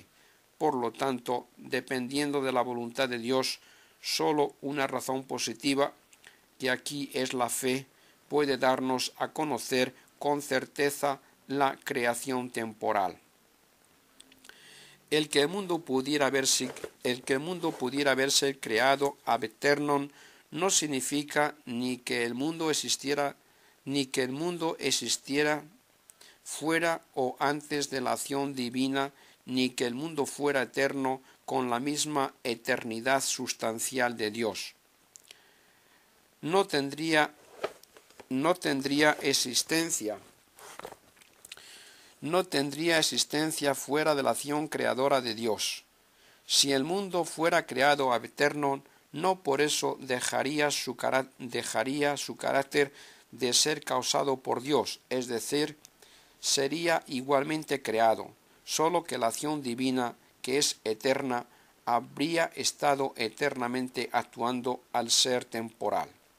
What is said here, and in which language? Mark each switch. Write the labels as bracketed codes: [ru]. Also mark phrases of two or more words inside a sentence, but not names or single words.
[es] Por lo tanto, dependiendo de la voluntad de Dios, sólo una razón positiva, que aquí es la fe, puede darnos a conocer con certeza la creación temporal. El que el mundo pudiera verse creado [la] ab aeternum [es] no significa ni que el mundo existiera fuera o antes de la acción divina, ni que el mundo fuera eterno con la misma eternidad sustancial de Dios. No tendría existencia fuera de la acción creadora de Dios. Si el mundo fuera creado [la] ab aeternum, [es] no por eso dejaría su carácter de ser causado por Dios, es decir, sería igualmente creado, solo que la acción divina, que es eterna, habría estado eternamente actuando al ser temporal.